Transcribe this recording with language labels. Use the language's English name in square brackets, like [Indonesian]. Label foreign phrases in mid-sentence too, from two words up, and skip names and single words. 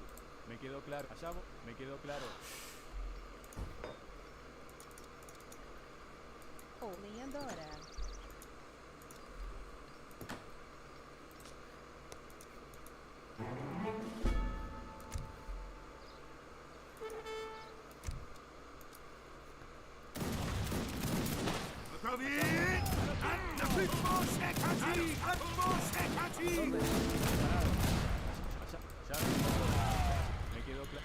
[Spanish] Me quedó claro. Allá voy. Me quedó claro. [Portuguese] Coordenadora. [Polish] Gotowi? Posiekać ich! Posiekać ich! [Spanish] Allá mismo voy. Me quedó claro.